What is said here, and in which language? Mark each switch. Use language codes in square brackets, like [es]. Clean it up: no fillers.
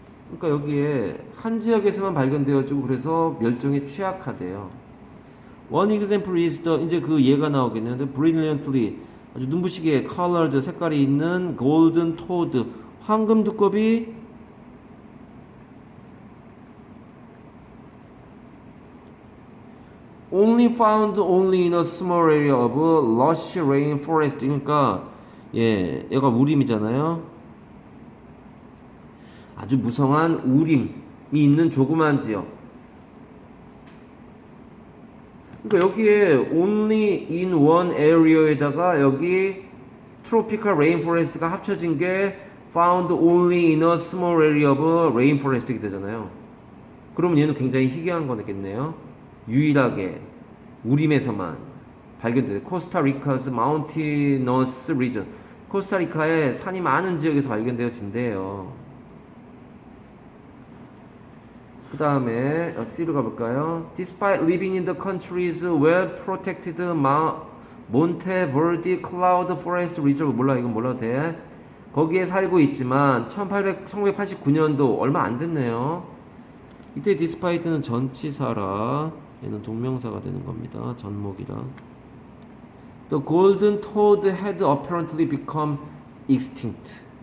[ko] 그러니까 여기에 한 지역에서만 발견되어지고 그래서 멸종에 취약하대요. [en] One example is the [ko] 이제 그 예가 나오겠네요. [en] The brilliantly [ko] 아주 눈부시게 [en] colored [ko] 색깔이 있는 [en] golden toad [ko] 황금 두꺼비 [en] only found only in a small area of lush rainforest. [ko] 그러니까 얘가 우림이잖아요. 아주 무성한 우림이 있는 조그만 지역. [en] 그러니까 여기에 only in one area에다가 여기 tropical rainforest가 합쳐진 게 found only in a small area of rainforest이 되잖아요. [ko] 그러면 얘는 굉장히 희귀한 거겠네요. 유일하게 우림에서만 발견돼요. [en] 코스타리카's mountainous region. [ko] 코스타리카의 산이 많은 지역에서 발견되어진대요. 그 다음에 C로 가볼까요? [en] Despite living in the country's well-protected Monteverde Cloud Forest Reserve [ko] 몰라 이건 몰라도 돼. 거기에 살고 있지만 1989년도 얼마 안 됐네요. 이때 despite는 전치사라 얘는 동명사가 되는 겁니다. 전목이라. [en] The golden toad had apparently become extinct.